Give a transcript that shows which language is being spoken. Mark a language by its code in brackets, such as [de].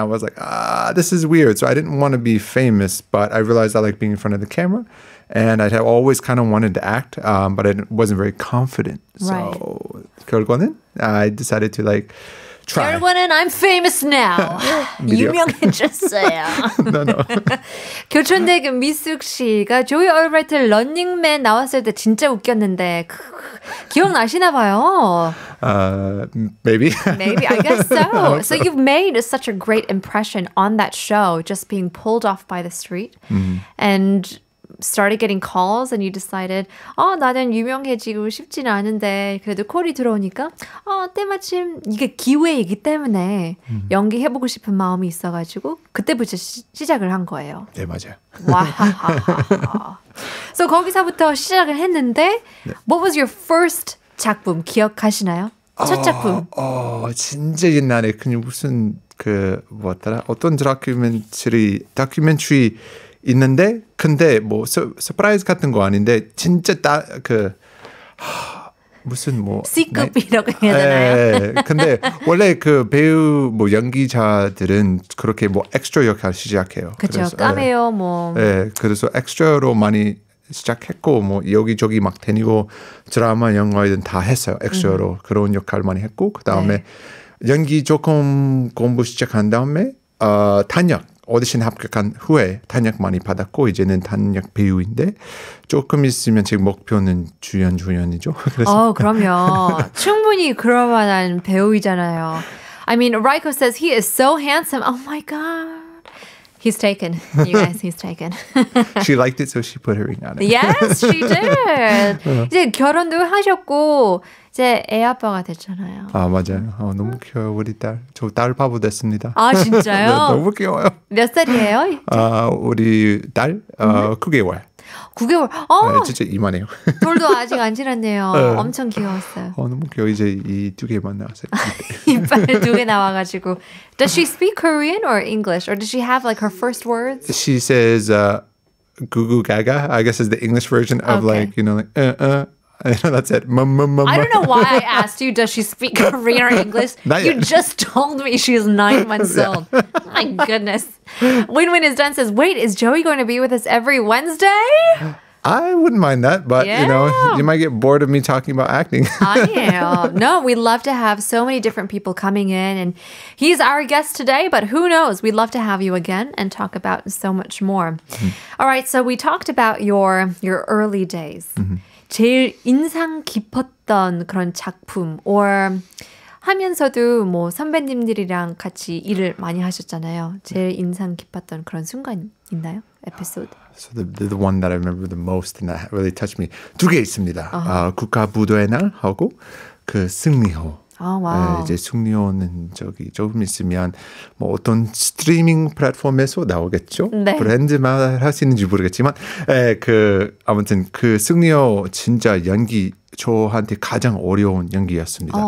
[en] And I was like, this is weird. So I didn't want to be famous, but I realized I like being in front of the camera. And I had always kind of wanted to act, but I wasn't very confident. Right. So [ko] 결과는 [en] I decided to try. [ko] 결과는 [en] I'm famous now. [ko] 유명해졌어요. [en] No. [ko] 교촌대교 미숙 씨가 조이 얼브라이트 런닝맨 나왔을 때 진짜 웃겼는데 기억나시나 봐요. [en] Maybe. Maybe, I guess so. So you've made such a great impression on that show, just being pulled off by the street. And started getting calls and you decided [ko] 나는 유명해지고 싶지는 않은데 그래도 콜이 들어오니까 때마침 이게 기회이기 때문에 연기해보고 싶은 마음이 있어가지고 그때부터 시작을 한 거예요. 네, 맞아요. 와하하하. [en] So [ko] 거기서부터 시작을 했는데 [en] What was your first [ko] 작품 기억하시나요? 첫 작품. 진짜 옛날에 그냥 무슨 뭐였더라? 어떤 다큐멘터리 있는데 근데 뭐 서프라이즈 같은 거 아닌데 진짜 무슨 뭐 C급이라고 해야 되나요? 네. 근데 원래 그 배우 뭐 연기자들은 그렇게 뭐 엑스트라 역할 시작해요. 그렇죠. 까메오 뭐. 네. 그래서 엑스트라로 많이 시작했고 뭐 여기저기 막 다니고 드라마 영화든 다 했어요. 엑스트라로 그런 역할 많이 했고 그 다음에 연기 조금 공부 시작한 다음에 단역 오디션 합격한 후에 단역 많이 받았고 이제는 단역 배우인데 조금 있으면 지금 목표는 주연이죠. 그래서 그럼요. 충분히 그럴 만한 배우이잖아요. [en] I mean, Raiko says he is so handsome. Oh my god. He's taken. You guys, he's taken. She liked it, so she put her ring on it. Yes, she did. [ko] 이제 결혼도 하셨고 이제 애 아빠가 됐잖아요. 아 맞아요. 너무 귀여워요 우리 딸. 저 딸 바보 됐습니다. 아 진짜요? 네, 너무 귀여워요. 몇 살이에요? 우리 딸 9개월. 9개월. 네, 진짜 이만해요. 돌도 아직 안 지났네요. 엄청 귀여웠어요. 너무 귀여워. 이제 이 두 개만 나왔어요. 이빨 2개 나와가지고. [en] Does she speak Korean or English? Or does she have like her first words? She says goo goo gaga. I guess is the English version of like, you know, like that's it. I don't know why I asked you, does she speak Korean or English? You just told me she's 9 months old. My goodness. Win-Win is done says, wait, is Joey going to be with us every Wednesday? I wouldn't mind that, but you know, you might get bored of me talking about acting. [ko] 아니에요. [en] No, we love to have so many different people coming in, and he's our guest today, but who knows? We'd love to have you again and talk about so much more. All right, so we talked about your early days. [ko] 제일 인상 깊었던 그런 작품 or 하면서도 뭐 선배님들이랑 같이 일을 많이 하셨잖아요. 제일 인상 깊었던 그런 순간 있나요? 에피소드. [en] So the one that I remember the most and that really touched me. [ko] 2개 있습니다. 국가부도의 날 하고 그 승리호. 와우. 이제 승리호는 저기 조금 있으면 뭐 어떤 스트리밍 플랫폼에서 나오겠죠. 네. 브랜드만 하시는지 모르겠지만, 아무튼 그 승리호 진짜 연기 저한테 가장 어려운 연기였습니다.